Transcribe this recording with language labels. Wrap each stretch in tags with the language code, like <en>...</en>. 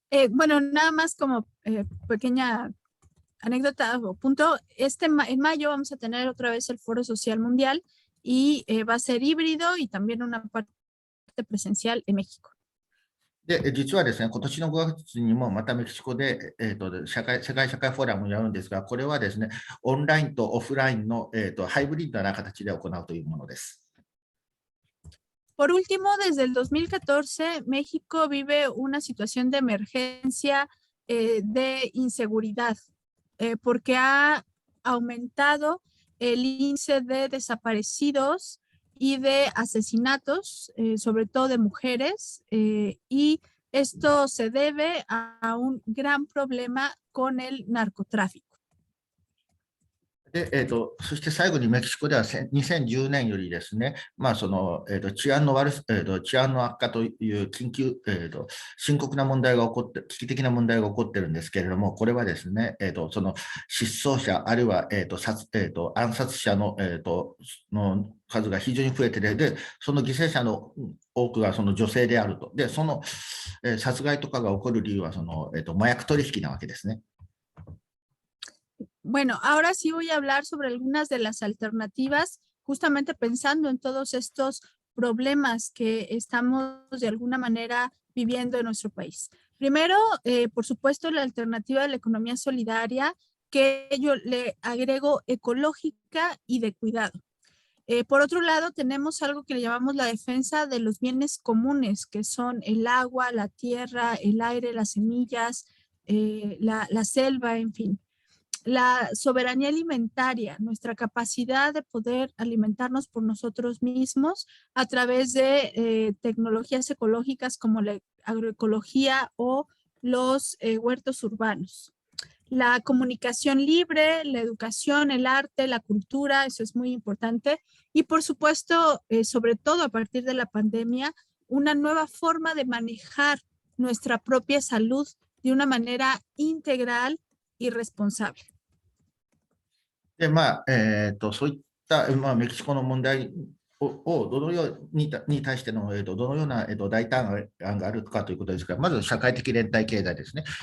<es>Bueno, nada más como pequeña anécdota o punto, en mayo vamos a tener otra vez el Foro Social Mundial y va a ser híbrido y también una parte presencial en México.</es> <ja>で、実はですね、今年の5月にもまたメキシコで、世界社会フォーラムをやるんですが、これはですね、オンラインとオフラインの、ハイブリッドな形で行うというものです。</ja> <es>Por último, desde el 2014, México vive una situación de emergencia de inseguridad, porque ha aumentado el índice de desaparecidos y de asesinatos, sobre todo de mujeres, y esto se debe a un gran problema con el narcotráfico.</es> <ja>で、そして最後にメキシコでは2010年よりですね、その、治安の悪化という深刻な問題が起こって、危機的な問題が起こっているんですけれども、これはですね、その失踪者、あるいは、暗殺者の、の数が非常に増えている。で、その犠牲者の多くがその女性であると。で、その、殺害とかが起こる理由は、その、麻薬取引なわけですね。</ja> <es>Bueno, ahora sí voy a hablar sobre algunas de las alternativas, justamente pensando en todos estos problemas que estamos de alguna manera viviendo en nuestro país. Primero, por supuesto, la alternativa de la economía solidaria, que yo le agrego ecológica y de cuidado. Por otro lado, tenemos algo que le llamamos la defensa de los bienes comunes, que son el agua, la tierra, el aire, las semillas, la selva, en fin. La soberanía alimentaria, nuestra capacidad de poder alimentarnos por nosotros mismos a través de tecnologías ecológicas como la agroecología o los huertos urbanos. La comunicación libre, la educación, el arte, la cultura, eso es muy importante. Y por supuesto, sobre todo a partir de la pandemia, una nueva forma de manejar nuestra propia salud de una manera integral y responsable.</es> <ja>で、そういった、メキシコの問題をどのように対しての、どのような、大胆案があるかということですが、まず社会的連帯経済ですね。</ja>